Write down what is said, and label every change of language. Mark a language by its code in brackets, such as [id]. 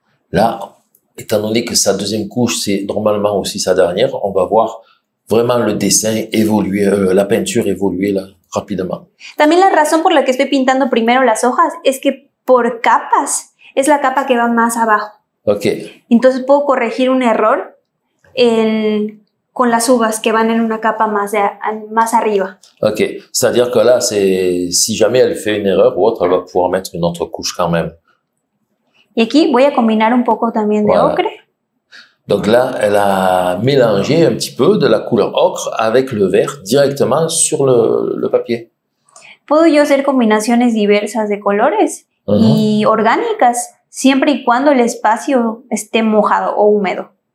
[fr] Là, étant donné que sa deuxième couche, c'est normalement aussi sa dernière, on va voir vraiment le dessin évoluer, la peinture évoluer là, rapidement. [es] También la razón por la que estoy pintando primero las hojas es que por capas es la capa que va más abajo. [en] Ok. [es] Entonces puedo corregir un error con las uvas que van en una capa más arriba. [en] Ok. [fr] C'est-à-dire que là, si jamais elle fait une erreur ou autre, elle va pouvoir mettre une autre couche quand même. [es] Y aquí voy a combinar un poco también de ocre. [fr] Donc là, elle a mélangé un petit peu de la couleur ocre avec le vert directement sur le papier. [es] Puedo yo hacer combinaciones diversas de colores y orgánicas, siempre y cuando el espacio esté mojado o húmedo.